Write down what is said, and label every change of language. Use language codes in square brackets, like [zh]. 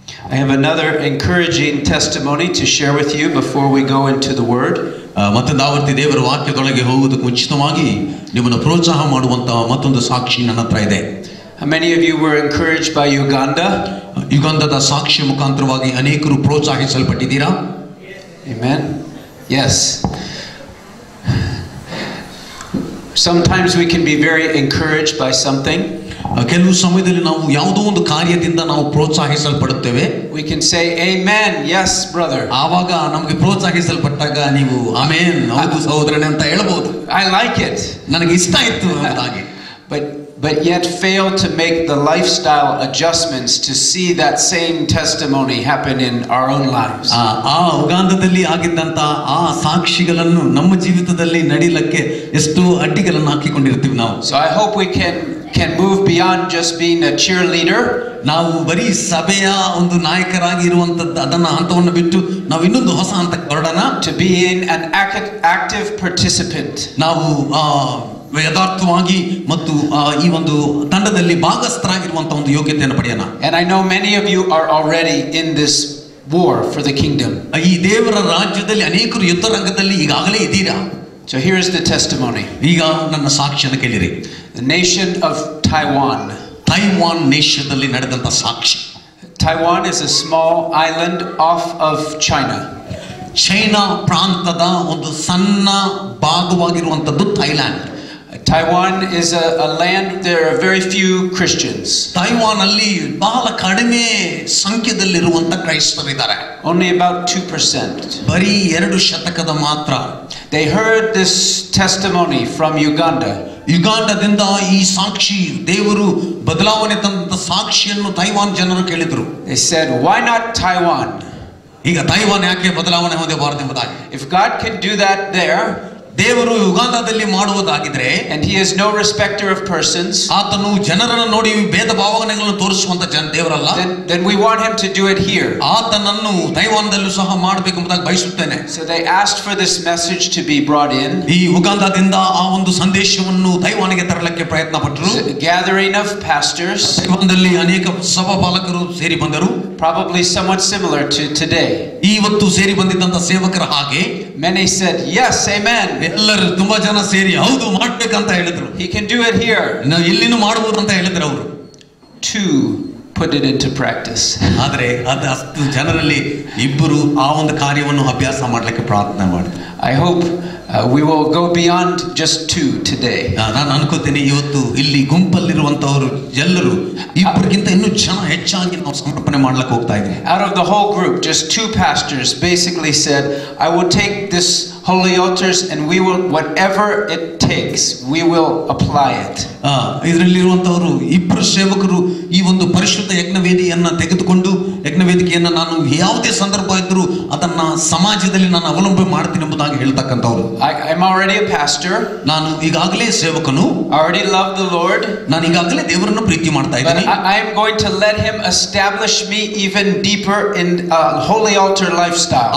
[en] I have another encouraging testimony to share with you before we go into the Word. [kn] ಮತ್ತೊಂದು ಆವರ್ತಿ ದೇವರ ವಾಕ್ಯದೊಳಗೆ ಹೋಗುವುದಕ್ಕೆ ಮುಂಚಿತವಾಗಿ ನಿಮ್ಮನ್ನು ಪ್ರೋತ್ಸಾಹ ಮಾಡುವಂತಹ ಮತ್ತೊಂದು ಸಾಕ್ಷಿ ನನ್ನ ಹತ್ರ ಇದೆ. [en] How many of you were encouraged by Uganda? [kn] ಯುಗಾಂಡದ ಸಾಕ್ಷಿ ಮುಖಾಂತರವಾಗಿ ಅನೇಕರು ಪ್ರೋತ್ಸಾಹಿಸಲ್ಪಟ್ಟಿದ್ದೀರಾ? [en] Amen. Yes. Sometimes we can be very encouraged by something. [kn] ಕೆಲವು ಸಮಯದಲ್ಲಿ ನಾವು ಯಾವುದೋ ಒಂದು ಕಾರ್ಯದಿಂದ ನಾವು ಪ್ರೋತ್ಸಾಹಿಸಲ್ಪಡುತ್ತೇವೆ. [en] We can say amen, yes brother. [kn] ಆವಾಗ ನಮಗೆ ಪ್ರೋತ್ಸಾಹಿಸಲ್ಪಟ್ಟಾಗ ನೀವು ಆಮೆನ್ ಹೌದು ಸಹೋದರನೇ ಅಂತ ಹೇಳಬಹುದು. [en] I like it. [kn] ನನಗೆ ಇಷ್ಟ ಆಯ್ತು ಅಂತಾಗಿ. [en] But yet fail to make the lifestyle adjustments to see that same testimony happen in our own lives. [kn] ಆ ಉಗಾಂಡದಲ್ಲಿ ಆಗಿದ್ದಂತ ಆ ಸಾಕ್ಷಿಗಳನ್ನು ನಮ್ಮ ಜೀವಿತದಲ್ಲಿ ನಡಿಲಕ್ಕೆ ಎಷ್ಟು ಅಡ್ಡಿಗಳನ್ನು ಹಾಕಿಕೊಂಡಿರ್ತೀವಿ ನಾವು. [en] So I hope we can move beyond just being a cheerleader. [kn] ನಾವು ಬರೀ ಸಭೆಯ ಒಂದು ನಾಯಕರಾಗಿ ಇರುವಂತದ್ದು ಅದನ್ನ ಹಂತವನ್ನು ಬಿಟ್ಟು ನಾವು ಇನ್ನೊಂದು ಹೊಸ ಹಂತಕ್ಕೆ ಹೊರಡೋಣ. [en] To be an active participant. [kn] ನಾವು ಯಥಾರ್ಥವಾಗಿ ಮತ್ತು ಈ ಒಂದು ತಂಡದಲ್ಲಿ ಭಾಗಸ್ಥರಾಗಿರುವಂತಹ ಒಂದು ಯೋಗ್ಯತೆಯನ್ನು ಪಡೆಯೋಣ. [en] And I know many of you are already in this war for the kingdom. [kn] ಈ ದೇವರ ರಾಜ್ಯದಲ್ಲಿ ಅನೇಕರು ಯುದ್ಧರಂಗದಲ್ಲಿ ಈಗಾಗಲೇ ಇದ್ದೀರಾ. [en] So here is the testimony. [kn] ಈಗ ನನ್ನ ಸಾಕ್ಷಿಯನ್ನು ಕೇಳಿರಿ. [en] The nation of Taiwan. [kn] Taiwan ದೇಶದಲ್ಲಿ ನಡೆದಂತ ಸಾಕ್ಷಿ. [en] Taiwan is a small island off of China. [kn] China ಪ್ರಾಂತದ ಒಂದು ಸಣ್ಣ ಭಾಗವಾಗಿರುವಂತದ್ದು Thailand. [en] Taiwan is a land there are very few Christians. [kn] Taiwan ಅಲ್ಲಿ ಬಹಳ ಕಡಿಮೆ ಸಂಖ್ಯೆಯಲ್ಲಿರುವಂತ ಕ್ರೈಸ್ತರಿದ್ದಾರೆ. [en] Only about 2%. [kn] ಬರೀ 2% ಮಾತ್ರ. [en] They heard this testimony from Uganda. [kn] ಯುಗಾಂಡದಿಂದ ಈ ಸಾಕ್ಷಿ ದೇವರು ಬದಲಾವಣೆ ತಂದ ಸಾಕ್ಷಿಯನ್ನು ತೈವಾನ್ ಜನರು ಕೇಳಿದ್ರು. [en] They said, why not Taiwan? [kn] ಈಗ ತೈವಾನ್ ಯಾಕೆ ಬದಲಾವಣೆ ಹೊಂದಬಾರದು ಎಂಬುದಾಗಿ. [en] If God can do that there, [kn] ದೇವರು ಯುಗಾಂಡದಲ್ಲಿ ಮಾಡುವುದಾಗಿದ್ರೆ, [en] and he is no respecter of persons, [kn] ಆತನು ಜನರನ್ನು ನೋಡಿ ಭೇದ ಭಾವನೆಗಳನ್ನು ತೋರಿಸುವಂತ ದೇವರಲ್ಲ, [en] then we want him to do it here. [kn] ಆತನನ್ನು ತೈವಾನದಲ್ಲೂ ಸಹ ಮಾಡಬೇಕು ಎಂಬುದಾಗಿ ಬಯಸುತ್ತೇನೆ. [en] So they asked for this message to be brought in. [kn] ಈ ಯುಗಾಂಡದಿಂದ ಆ ಒಂದು ಸಂದೇಶವನ್ನು ತೈವಾನಿಗೆ ತರಲಿಕ್ಕೆ ಪ್ರಯತ್ನ ಪಟ್ಟರು. [en] Gathering of pastors. [kn] ತೈವಾನದಲ್ಲಿ ಅನೇಕ ಸಭಾಪಾಲಕರು ಸೇರಿ ಬಂದರು. [en] Probably somewhat similar to today. [kn] ಇವತ್ತು ಸೇರಿ ಬಂದಿದ್ದಂತ ಸೇವಕರ ಹಾಗೆ. [en] Many said yes, amen. [kn] ಎಲ್ಲರೂ ತುಂಬಾ ಜನ ಸೇರಿ ಹೌದು ಮಾಡಬೇಕಂತ ಹೇಳಿದ್ರು. [en] He can do it here. [kn] ನಾವು ಇಲ್ಲಿನೂ ಮಾಡಬಹುದು ಅಂತ ಹೇಳಿದ್ರು ಅವರು. [en] Two put it into practice. [kn] ಆದರೆ ಅದು ಅಷ್ಟು ಜನರಲ್ಲಿ ಇಬ್ಬರು ಆ ಒಂದು ಕಾರ್ಯವನ್ನು ಅಭ್ಯಾಸ ಮಾಡಲಿಕ್ಕೆ ಪ್ರಾರ್ಥನೆ ಮಾಡಿದ್ರು. [en] I hope we will go beyond just two today. [kn] ನಾನು ಅನ್ಕೋತೀನಿ ಇವತ್ತು ಇಲ್ಲಿ ಗುಂಪಲ್ಲಿರುವಂತವರು ಎಲ್ಲರೂ ಇಬ್ಬರಿಗಿಂತ ಇನ್ನೂ ಹೆಚ್ಚಾಗಿ ನಾವು ಸಮರ್ಪಣೆ ಮಾಡ್ಲಿಕ್ಕೆ ಹೋಗ್ತಾ ಇದ್ದೀವಿ. [en] Out of the whole group, just two pastors basically said, I will take this holy altars and we will, whatever it takes, we will apply it. [kn] ಇದರಲ್ಲಿರುವಂತವರು ಇಬ್ಬರು ಸೇವಕರು ಈ ಒಂದು ಪರಿಶುದ್ಧ ಯಜ್ಞವೇದಿಯನ್ನ ತೆಗೆದುಕೊಂಡು ಯಜ್ಞವೇದಿಕೆಯನ್ನ ನಾನು ಯಾವುದೇ ಸಂದರ್ಭ ಇದ್ದರೂ ಅದನ್ನ ಸಮಾಜದಲ್ಲಿ ನಾನು ಅವಲಂಬನೆ ಮಾಡ್ತೀನಿ ಎಂಬುದಾಗಿ ಹೇಳ್ತಕ್ಕಂಥವ್ರು. [en] I'm already a pastor. [kn] ನಾನು ಈಗಾಗಲೇ ಸೇವಕನು. [en] I already love the Lord. [kn] ನಾನು ಈಗಾಗಲೇ ದೇವರನ್ನು ಪ್ರೀತಿ ಮಾಡ್ತಾ ಇದ್ದೀನಿ. [en] I am going to let him establish me even deeper in holy altar lifestyle.